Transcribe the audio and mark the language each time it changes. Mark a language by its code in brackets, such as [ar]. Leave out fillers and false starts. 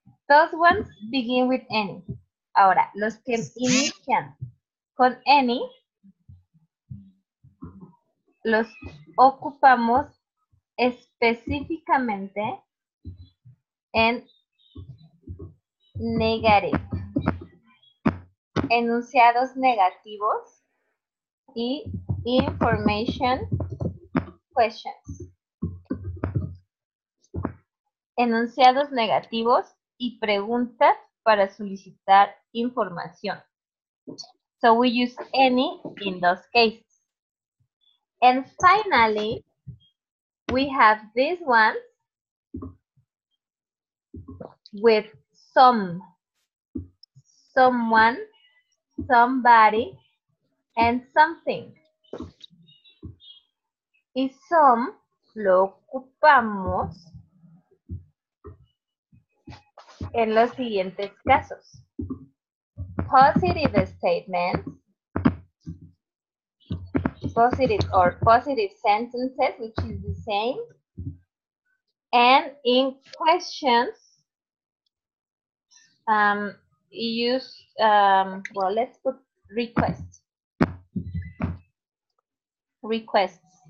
[en] Those ones begin with any. [es] Ahora, los que inician con any, los ocupamos específicamente en negative. Enunciados negativos y [en] information questions. [es] Enunciados negativos y preguntas para solicitar información. [en] So we use any in those cases. And finally, we have this one with some, someone, somebody, and something. [es] Y some lo ocupamos en los siguientes casos. [en] Positive statements, positive sentences, which is the same, and in questions, use, well, let's put request, requests.